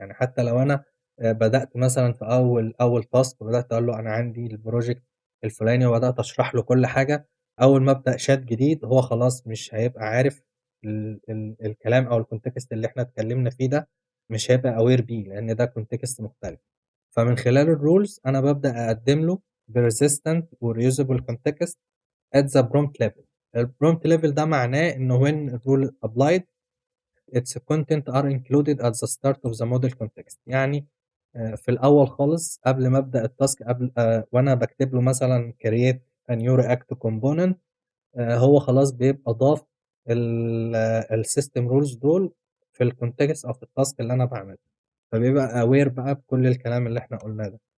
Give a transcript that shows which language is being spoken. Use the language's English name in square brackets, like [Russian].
[Arabic] يعني حتى لو أنا بدأت مثلًا في أول task وبدأت أقول له أنا عندي الproject الفلاني وبدأت أشرح له كل حاجة، أول ما أبدأ chat جديد هو خلاص مش هيبقى عارف الكلام أو الcontext اللي إحنا اتكلّمنا فيه ده، مش هيبقى aware بيه، لإن ده context مختلف. فمن خلال الrules أنا بابدأ أقدّم له persistent وreusable [English] context at the prompt level. الprompt level [Arabic] ده معناه إنه [English] when الrule applied its content are included at the start of the model context. [Arabic] يعني في الأول خالص قبل ما أبدأ الtask قبل وأنا باكتب له مثلًا [English] create a new react component، [Arabic] هو خلاص بيبقى ضاف الsystem rules دول في الcontext أو في الtask اللي أنا باعمله، فبيبقى aware بقى بكل الكلام اللي إحنا قُلناه ده.